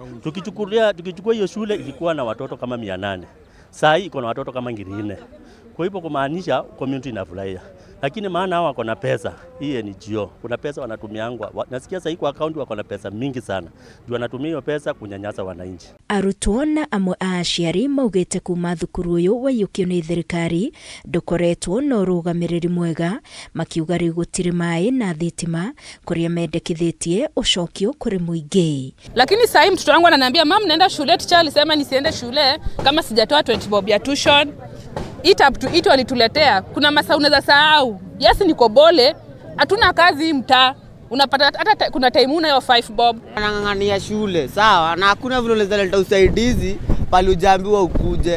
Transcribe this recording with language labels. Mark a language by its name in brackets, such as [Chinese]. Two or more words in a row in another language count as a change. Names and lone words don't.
[Swahili] Tukichukua hiyo shule ilikuwa na watoto kama 800. Sasa hii iko na watoto kama 400. Kwa hivyo kumaanisha community inafurahia. Lakini maana hao wako na pesa, hii ni NGO. Kuna pesa wanatumiangwa. Nasikia sasa kwa account wako na pesa mingi sana. Ndio wanatumia hiyo pesa kunyanyasa wananchi. [Kikuyu] Arutwo na amwe a aciari maugite kuma thukuru uyu waiyukio ni thirikari ndukoretwo na urugamiriri mwega, makiuga riu gutiri mai na thitima kuria mendekithitie ucokio kuri muingi. [Swahili] Lakini sasa mtoto wangu ananiambia mama naenda shule, teacher alisema nisiende shule kama sijatoa 20 bob ya tuition. Itu alituletea kuna masaa unaweza sahau. Yes niko bole, hatuna kazi mtaa. Unapata hata kuna time una hiyo 5 bob. Anang'ang'ania shule, sawa? Na hakuna vile unaweza leta usaidizi pale ujaambiwa ukuje.